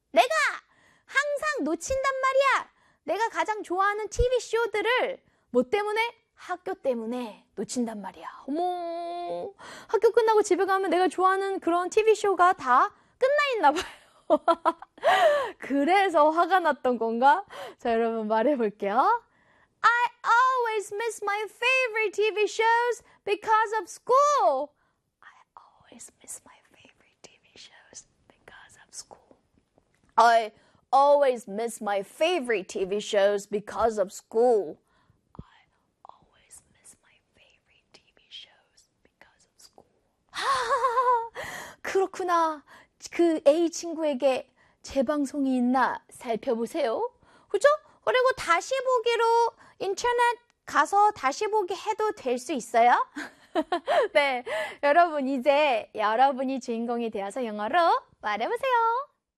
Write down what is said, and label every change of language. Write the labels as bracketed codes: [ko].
[ko] 내가 항상 놓친단 말이야. 내가 가장 좋아하는 TV 쇼들을 뭐 때문에? 학교 때문에 놓친단 말이야. 어머, 학교 끝나고 집에 가면 내가 좋아하는 그런 TV 쇼가 다 끝나있나봐요. 그래서 화가 났던 건가? 자, 여러분 말해볼게요. [en] I always miss my favorite TV shows because of school. I always miss my favorite TV shows because of school. I always miss my favorite TV shows because of school. I always miss my favorite TV shows because of school. [ko] 그렇구나. 그 A 친구에게 재방송이 있나 살펴보세요. 그죠? 그리고 다시 보기로 인터넷 가서 다시 보기 해도 될 수 있어요? 네, 여러분 이제 여러분이 주인공이 되어서 영어로 말해보세요.